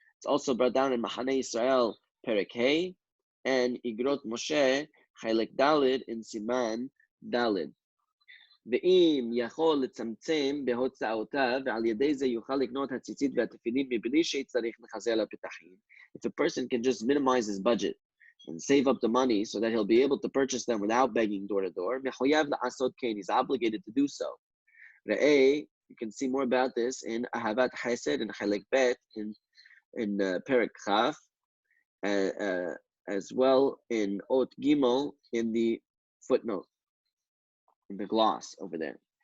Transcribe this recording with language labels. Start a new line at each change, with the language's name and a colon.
English: It's also brought down in Machaneh Yisrael Perek Hey and Igrot Moshe Chelek Dalid in Siman Dalid.
Hebrew: ואם יכול לצמצם בהוצאותיו ועל ידי זה יוכל לקנות הציצית והתפילין מבלי שיצטרך לחזר לפתחים.
English: If a person can just minimize his budget and save up the money so that he'll be able to purchase them without begging door to door,
Hebrew: מחויב לעשות כן,
English: he's obligated to do so.
Hebrew: ראה,
English: you can see more about this in Ahavat Chesed and Chelek Bet in Perek Chaf, as well in Ot Gimel in the footnote, in the gloss over there.